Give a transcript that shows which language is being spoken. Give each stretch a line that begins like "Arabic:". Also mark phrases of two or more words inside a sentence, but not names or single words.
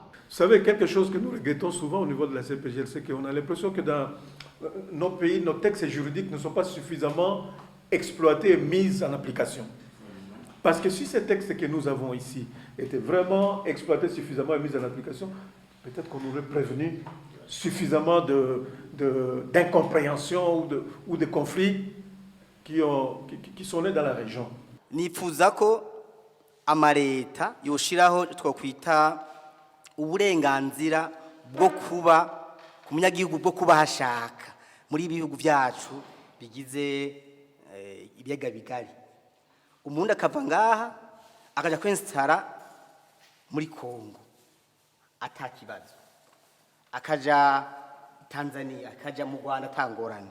French: Vous savez, quelque chose que nous regrettons souvent au niveau de la CPGL, c'est qu'on a l'impression que dans nos pays, nos textes juridiques ne sont pas suffisamment exploités et mis en application. Parce que si ces textes que nous avons ici étaient vraiment exploités suffisamment et mis en application, peut-être qu'on aurait prévenu suffisamment d'incompréhension ou de conflits qui sont nés dans la région.
Rundi: Nifuza ko amareta yoshiraho twokwita uburenganzira bwo kuba ku munyagihugu bwo kuba hashaka muri ibihugu byacu bigize ibiyaga bigari umuntu akava ngaha akaja kwinstara muri Kongo atakibazo, akaja Tanzania, akaja mu Rwanda atangorane.